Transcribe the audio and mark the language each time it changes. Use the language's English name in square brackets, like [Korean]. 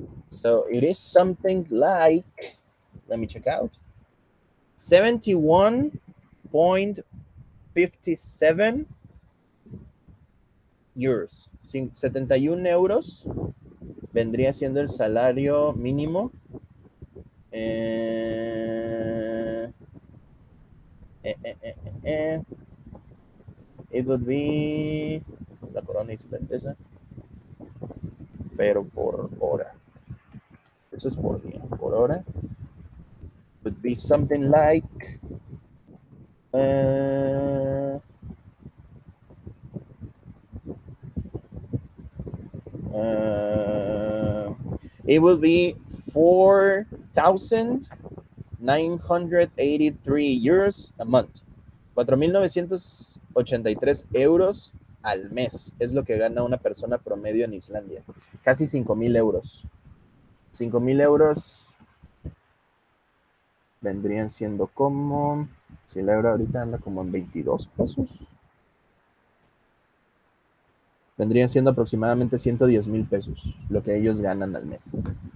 [English] So it is something like, let me check out, 71.57 euros. [Spanish] 71 euros vendría siendo el salario mínimo. Eh, eh, eh, eh, eh, [English] it would be [Spanish] la corona islandesa, pero por hora. Eso es por día. Por hora [English] would be something like uh, uh, it will be 4,983 euros a month. [Spanish] 4,983 euros al mes es lo que gana una persona promedio en Islandia. Casi 5,000 euros. 5,000 euros vendrían siendo como, si el euro ahorita anda como en 22 pesos, vendrían siendo aproximadamente 110,000 pesos lo que ellos ganan al mes.